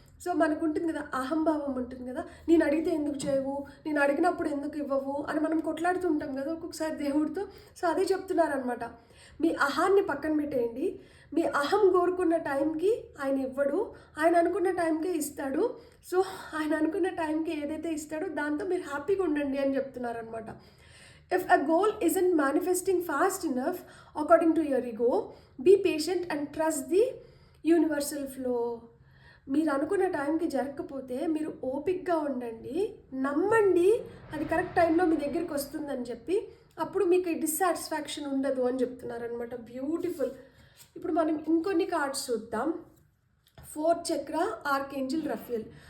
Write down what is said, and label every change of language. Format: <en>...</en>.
<te>So మనకు ఉంటుంది కదా, అహంభావం ఉంటుంది కదా, నేను అడిగితే ఎందుకు చేయవు, నేను అడిగినప్పుడు ఎందుకు ఇవ్వవు అని మనం కొట్లాడుతుంటాం కదా ఒక్కొక్కసారి దేవుడితో. సో అదే చెప్తున్నారనమాట. మీ అహాన్ని పక్కన పెట్టేయండి. మీ అహం కోరుకున్న టైంకి ఆయన ఇవ్వడు, ఆయన అనుకున్న టైంకే ఇస్తాడు. సో ఆయన అనుకున్న టైంకి ఏదైతే ఇస్తాడో దాంతో మీరు హ్యాపీగా ఉండండి అని చెప్తున్నారనమాట.</te> <en>If a goal isn't manifesting fast enough according to your ego, be patient and trust the universal flow.</en> <te>మీరు అనుకున్న టైంకి జరగకపోతే మీరు ఓపిక్గా ఉండండి, నమ్మండి అది కరెక్ట్ టైంలో మీ దగ్గరికి వస్తుందని చెప్పి. అప్పుడు మీకు డిస్సాటిస్ఫాక్షన్ ఉండదు అని చెప్తున్నారనమాట. బ్యూటిఫుల్. ఇప్పుడు మనం ఇంకొన్ని కార్డ్స్ చూద్దాం. 4th చక్ర ఆర్కేంజిల్ రఫియల్.</te>